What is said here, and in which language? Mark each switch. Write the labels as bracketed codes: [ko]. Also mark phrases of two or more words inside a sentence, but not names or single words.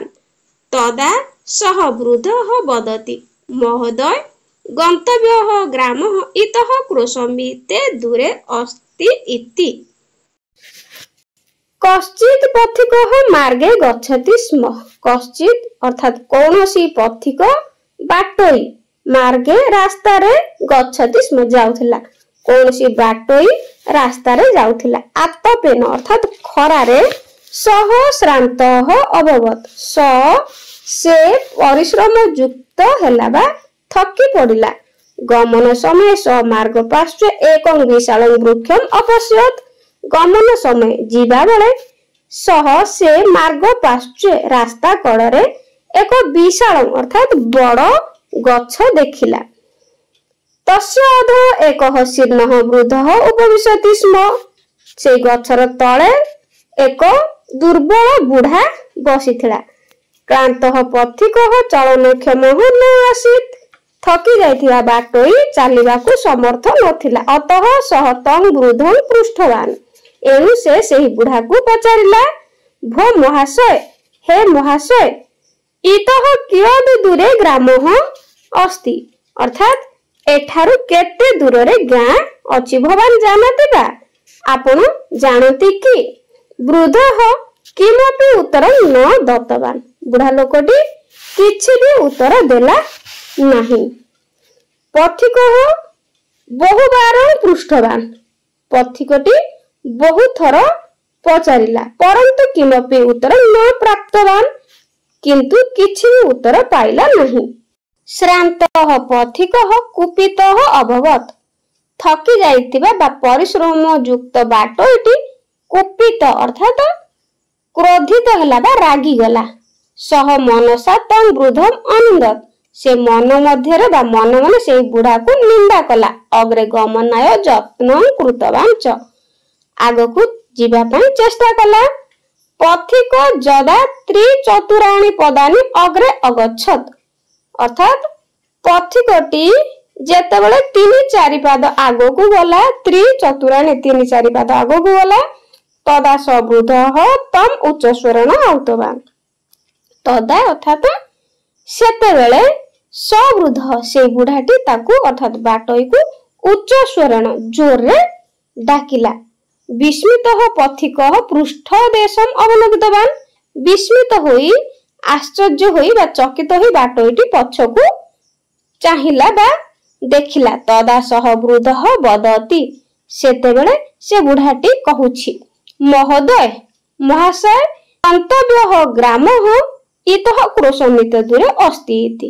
[sa] तदा सः वृद्धः वदति, महोदय, गन्तव्यः ग्रामः इतः क्रोशमिते दूरे अस्ति इति। कश्चित् पथिकः मार्गे गच्छति स्म। [or] କଶ୍ଚିତ୍ ଅର୍ଥାତ କୌଣସି ପଥିକ ବାଟୋଇ ମାର୍ଗେ ରାସ୍ତା ରେ [sa] गच्छति स्म [or] ଯାଉଥିଲା, କୌଣସି ବାଟୋଇ ରାସ୍ତା ରେ ଯାଉଥିଲା। [sa] आतपेन अर्थात [or] ଖରା ରେ [sa] सह श्रान्तः अभवत्। [or] ସେ ପରିଶ୍ରମ ଯୁକ୍ତ ହେଲା ବା ଥକି ପଡ଼ିଲା। [sa] गमन समय स मार्ग पार्श्वे एकं विशालं वृक्षम् अपश्यत्। [or] ଗମନ ସମୟ ଯିବା ବେଳେ ସହ ସେ [sa] मार्ग पार्श्वे [or] ରାସ୍ତା କଡ଼େ ଏକ ବିଶାଳ ଅର୍ଥାତ ବଡ଼ ଗଛ ଦେଖିଲା। [sa] तस्य अधः एकः शीर्णः वृद्धः उपविशति स्म। [or] ସେ ଗଛର ତଳେ ଏକ ଦୁର୍ବଳ ବୁଢ଼ା ବସିଥିଲା। [sa] क्लान्तः पथिकः चलनक्षमः न आसीत्। [or] ଥକି ଯାଇଥିବା ବାଟୋଇ ଚାଲିବାକୁ ସମର୍ଥ ନଥିଲା। [sa] अतः सः तं वृद्धं पृष्ठवान्। [or] ଏଣୁ ସେ ସେହି ବୁଢ଼ା କୁ ପଚାରିଲା, [sa] भो महाशय, हे महाशय, इतः कियद् दूरे ग्रामः अस्ति, [or] ଅର୍ଥାତ ଏଠାରୁ କେତେ ଦୂର ରେ ଗାଁ ଅଛି, [sa] भवान जानति बा? [or] ଆପଣ ଜାଣନ୍ତି କି? [sa] वृद्धः किमपि उत्तर न दत्तवान्। [or] ବୁଢ଼ା ଲୋକଟି କିଛି ଭି ଉତ୍ତର ଦେଲା ନାହିଁ। [sa] पथिकः बहुबार पृष्ठवान्। [or] ପଥିକଟି ବହୁ ଥର ପଚାରିଲା, [sa] परंतु किमपि उत्तर न प्राप्तवान्, [or] କିନ୍ତୁ କିଛି ଭି ଉତ୍ତର ପାଇଲା ନାହିଁ। [sa] श्रान्तः पथिकः कुपितः अभवत्। [or] ଥକି ଯାଇଥିବା ବା ପରିଶ୍ରମ ଯୁକ୍ତ ବାଟୋଟି କୁପିତ ଅର୍ଥାତ କ୍ରୋଧିତ ହେଲା ବା ରାଗି ଗଲା। [sa] सह मनसा तं वृद्धम् अनिन्दत्। [or] ସେ ମନ ମଧ୍ୟରେ ବା ମନ ମନ ସେ ବୁଢ଼ା କୁ ନିନ୍ଦା କଲା। [sa] अग्रे गमनाय यत्नं कृतवान् च। [or] ଆଗକୁ ଯିବା ପାଇଁ ଚେଷ୍ଟା କଲା। [sa] पथिक यदा त्रिचतुराणि पदानि अग्रे अगच्छत्, [or] ଅର୍ଥାତ ପଥିକଟି ଯେତେବେଳେ 3-4 ପାଦ ଆଗକୁ ଗଲା, ତ୍ରିଚତୁରାଣି 3-4 ପାଦ ଆଗକୁ ଗଲା, [sa] तदा स वृद्धः तम् उच्चस्वरेण आहूतवान्। [or] ତଦା ଅର୍ଥାତ ସେତେବେଳେ ସ ବୃଦ୍ଧ ସେ ବୁଢ଼ାଟି ତାକୁ ଅର୍ଥାତ ବାଟୋଇ କୁ ଉଚ୍ଚସ୍ୱରେଣ ଜୋର ରେ ଡାକିଲା। [sa] विस्मितः पथिकः पृष्ठदेशम् अवलोकितवान्। [or] ବିସ୍ମିତ ହୋଇ, ଆଶ୍ଚର୍ଯ୍ୟ ହୋଇ ବା ଚକିତ ହୋଇ ବାଟୋଇଟି ପଛକୁ ଚାହିଁଲା ବା ଦେଖିଲା। [sa] तदा सह वृद्धः वदति, [or] ସେତେବେଳେ ସେ ବୁଢ଼ାଟି କହୁଛି, [sa] महोदय, महाशय, गन्तव्यः ग्रामः इतः क्रोशमिते दूरे अस्ति इति।